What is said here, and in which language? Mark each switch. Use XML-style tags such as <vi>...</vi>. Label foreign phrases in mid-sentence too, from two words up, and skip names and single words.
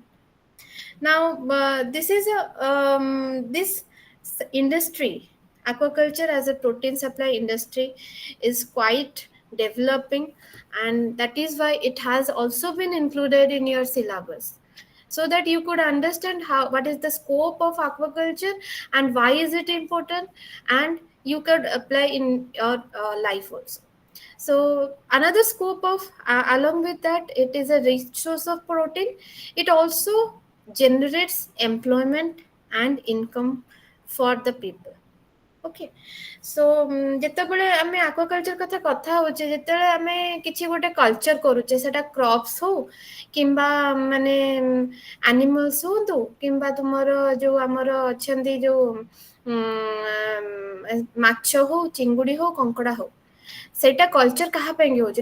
<en>Now, this is a this industry, aquaculture as a protein supply industry, is quite developing, and that is why it has also been included in your syllabus, so that you could understand how what is the scope of aquaculture and why is it important, and you could apply in your life also. So another scope of along with that, it is a rich source of protein. It also generates employment and income for the people. okay so</en> <or>ଯେତେବେଳେ ଆମେ ଆକ୍ୱାକଲଚର କଥା କଥା ହଉଛେ, ଯେତେବେଳେ ଆମେ କିଛି ଗୋଟେ କଲଚର କରୁଛେ, ସେଟା କ୍ରପ୍ସ ହଉ କିମ୍ବା ମାନେ ଆନିମଲ୍ସ ହୁଅନ୍ତୁ କିମ୍ବା ତୁମର ଯୋଉ ଆମର ଅଛନ୍ତି ଯୋଉ ମାଛ ହଉ, ଚିଙ୍ଗୁଡି ହଉ, କଙ୍କଡା ହଉ, ସେଇଟା କଲଚର କାହା ପାଇଁକି ହଉଛି?</or>